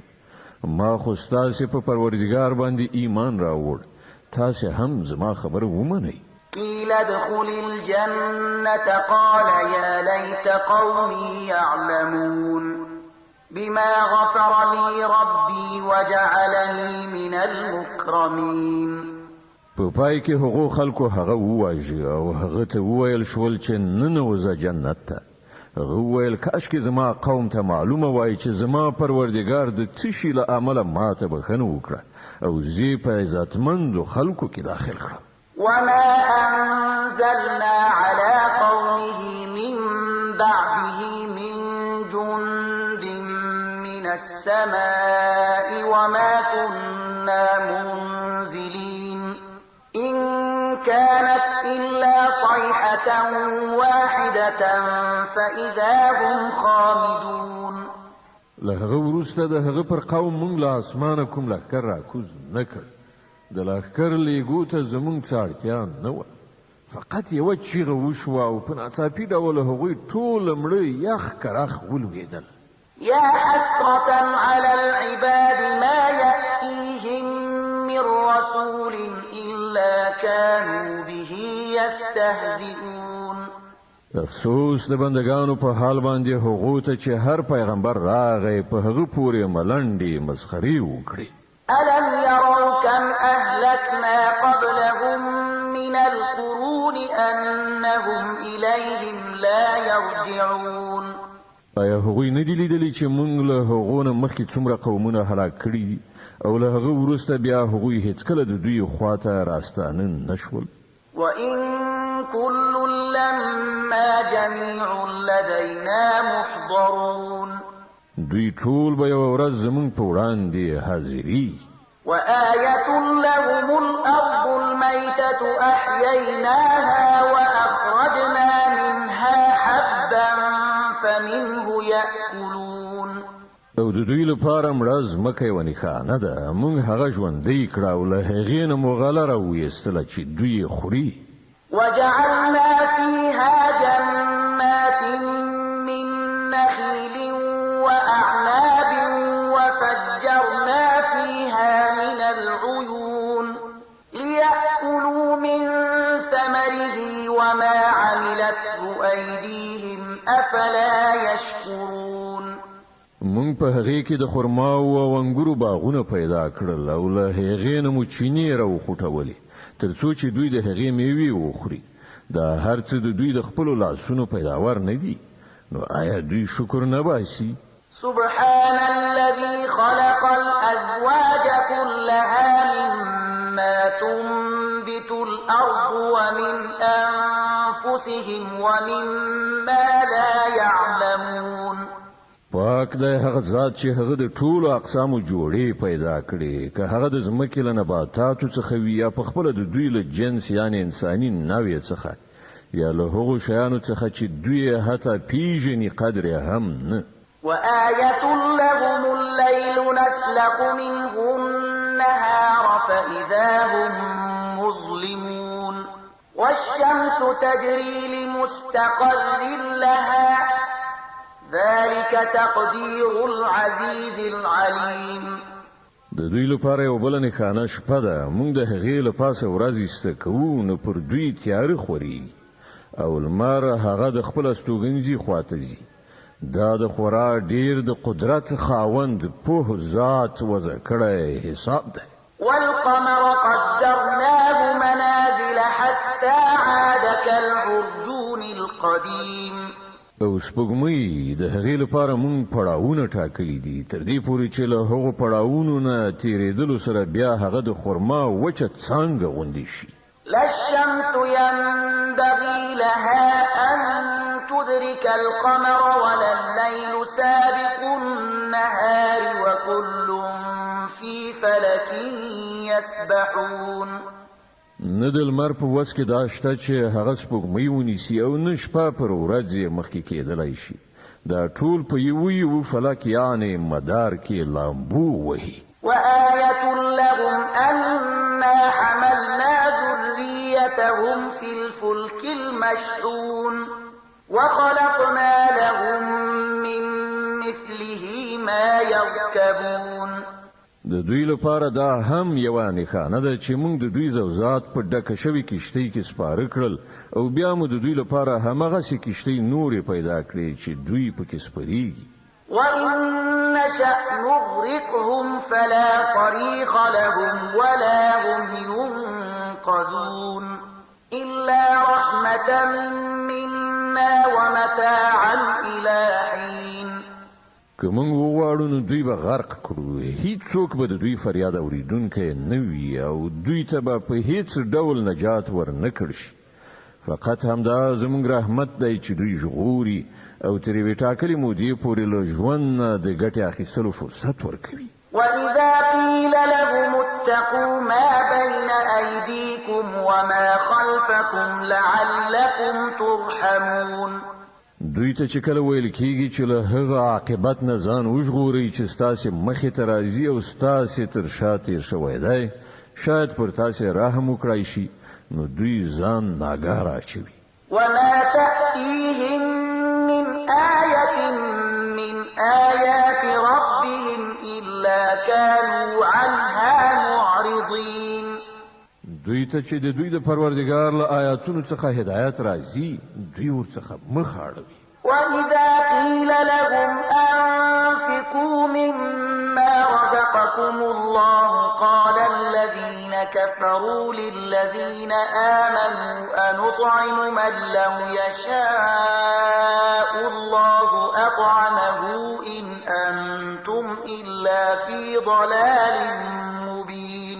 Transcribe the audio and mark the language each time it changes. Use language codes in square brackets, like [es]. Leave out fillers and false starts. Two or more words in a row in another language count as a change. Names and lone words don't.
[ps] ما خو ستاسې په پروردګار باندې ایمان راوړ. تاسې هم زما خبره ومنئ. [ar] قيل ادخل الجنة قال يا ليت قومي يعلمون. بما غفر لي ربي وجعلني من المكرمين. [ps] په پای کې هغو خلکو هغه وواژه او هغه ته وویل شول چې ننوځه جنت ته. هغه وویل کاش کې زما قوم ته معلومه وای چې زما پروردګار د څه شي له امله ماته بخښنه وکړه او زه په عزتمندو خلکو کې داخل کړم. [ar] وما أنزلنا على قومه من بعده من جند من السماء وما كنا منزلين. إن كانت إلا صيحة واحدة فإذا هم خامدون. [ps] لهغه وروسته د هغه پر قوم مونږ له اسمانه کوم لښکر راکوز نه کړ. د لښکر لیږو ته زمونږ څه اړتیا نه وه. فقط یوه چیغه وشوه او په ناڅاپي ډول هغوی ټول مړه یخ کرخ ولوېدل. [ar] يا حسرة على العباد ما يأتيهم من رسول إلا كانوا به يستهزئون. [ps] افسوس د بندگانو په حال باندې هغو ته چې هر پیغمبر راغی په هغه پورې ملنډې مسخرې وکړي. [ar] ألم يروا كم أهلكنا قبلهم من القرون أنهم إليهم لا يرجعون. [ps] آیا هغوی نه دي لیدلي چې موږ له هغو نه مخکې څومره قومونه هلاک کړي دي او له هغه وروسته بیا هغوی هیڅکله د دوی خواته راستانه نشول. [ar] وإن كل لما جميع لدينا محضرون. [ps] دوی ټول به یوه ورځ زموږ په وړاندې حاضري. [ar] وآية لهم الأرض الميتة أحييناها وأخرجنا منها حبا فمنه يأكلون. [ps] او د دوی لپاره مړه ځمکه یوه نښانه ده. موږ هغه ژوندۍ کړه او له هغې نه مو غله راویستله چې دوی یې خوري. [ar] وجعلنا فيها جنات من نخيل وأعناب وفجرنا فيها من العيون ليأكلوا من ثمره وما عملته أيديهم أفلا يشكرون. [ps] مونږ په هغې کې د خرماو او انګورو باغونه پیدا کړل او له هغې نه مو چینې راوخوټولې تر څو چې دوی د هغې میوې وخوري. دا هر څه د دوی د خپلو لاسونو پیداوار نه دي. نو آیا دوی شکر نه باسي؟ [ar] سبحان الذي خلق الأزواج كلها مما تنبت الأرض ومن أنفسهم ومما لا يعلمون [ps] پاک دی هغه ذات چې هغه د ټولو اقسامو جوړې پیدا کړي که هغه د ځمکې له نباتاتو څخه وي یا په خپل د دوی له جنس یعنی انساني نوع څخه یا له هغو شیانو څخه چې دوی حتی پیژني قدر هم نه [ar] وآية لهم الليل نسلق منه النهار فإذا هم مظلمون والشمس تجري لمستقر لها ذلك تقدير العزيز العليم [ps] د دوی لپاره یو بل نه خانه شپه ده موږ د هغې له پاسه ورځ استکوو نو پر دوی تیاره خوري او لمر هغه د خپل استوګنځي خواته ځي دا د خورا ډیر د قدرت خاوند په ذات وضع کړی حساب ده [ar] والقمر قدرناه منازل حتى عاد كالعرجون القديم [ps] او سپوږمۍ د هغې لپاره مونږ پړاوونه ټاکلي دي تر دې پورې چې له هغو پړاوونو نه تیرېدلو سره بیا هغه د خرما وچه څانګه غوندې شي [ar] لا الشمس ينبغي لها أن تدرك القمر ولا الليل سابق النهار وكل في فلك يسبحون [ps] نه د لمر په وس کې دا شته چې هغه سپوږمۍ ونیسي او نه شپه پر ورځ مخکې کېدلی شي دا ټول په یو فلک یعنی مدار کې لامبو وهي [ar] وآية لهم أنا حملنا ذريتهم في الفلك المشحون وخلقنا لهم من مثله ما يركبون [ps] د دوی لپاره دا هم یو نښانه ده چې موږ د دوی زوزات په ډکه شوي کشتۍ کې سپاره کړل او بیا موږ د دوی لپاره همغسې کشتۍ نورې پیدا کړې چې دوی پکې سپریږي [ar] وإن نشأ نغرقهم فلا صريخ لهم ولا هم ينقذون إلا رحمة منا ومتاعا إلى حين [ps] که موږ وغواړو نو دوی به غرق کړو هیڅوک به د دوی فریاد اوریدونکی نه وي او دوی ته به په هیڅ ډول نجات ورنه کړل شي فقط همدا زموږ رحمت دی چې دوی ژغوري او تر یوې ټاکلې مودې پورې له ژوند نه د ګټې اخیستلو فرصت ورکوي [ar] وإذا قيل لهم اتقوا ما بين أيديكم وما خلفكم لعلكم ترحمون [ps] دوی ته چې کله ویل کېږي چې له هغه عاقبت نه ځان وژغورئ چې ستاسې مخې ته راځي او ستاسې تر شا تېر شوی دی شاید پر تاسې رحم وکړای شي نو دوی ځان ناګاره اچوي [ar] وما تأتيهم من آية من آيات ربهم إلا كانوا عنها معرضين [ps] دوی ته چې د دوی د پروردګار له آیاتونو څخه هدایت راځي دوی ورڅخه مخ اړوي [ar] وإذا قيل لهم أنفقوا مما رزقكم الله قال الذين كفروا للذين آمنوا أنطعم من لو يشاء الله أطعمه إن أنتم إلا في ضلال مبين